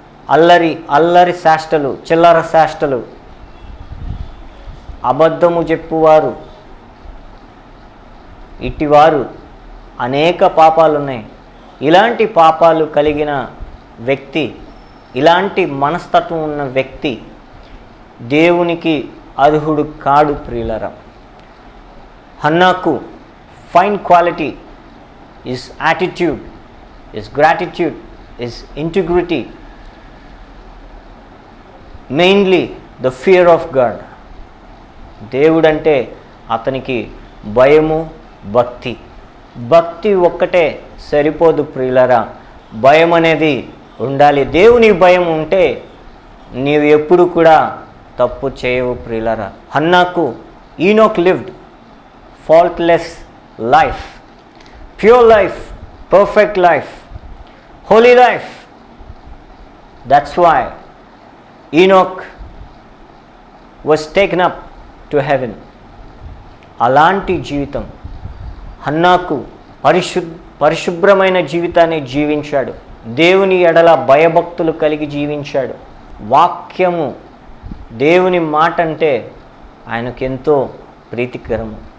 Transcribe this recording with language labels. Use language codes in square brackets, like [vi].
[te] అల్లరి శాస్త్రలు, చిల్లర శాస్త్రలు, అబద్ధము చెప్పువారు, ఇటివారు అనేక పాపాలు ఉన్నాయి. ఇలాంటి పాపాలు కలిగిన వ్యక్తి, ఇలాంటి మనస్తత్వం ఉన్న వ్యక్తి దేవునికి అర్హుడు కాడు ప్రియులారా. [en] హన్నాకు fine quality is attitude, is gratitude, is integrity, mainly the fear of God. [te] దేవుడంటే అతనికి భయము, భక్తి ఒక్కటే సరిపోదు ప్రియులారా. భయం అనేది ఉండాలి. దేవుని భయం ఉంటే నీవు ఎప్పుడు కూడా తప్పు చేయవు ప్రియులారా. [en] హన్నాకు Enoch lived faultless life, pure life, perfect life, holy life. That's why Enoch was taken up to heaven. [te] అలాంటి జీవితం హన్నాకు పరిశుభ్రమైన జీవితాన్ని జీవించాడు. దేవుని ఎడల భయభక్తులు కలిగి జీవించాడు. వాక్యము, దేవుని మాట అంటే ఆయనకు ఎంతో ప్రీతికరము.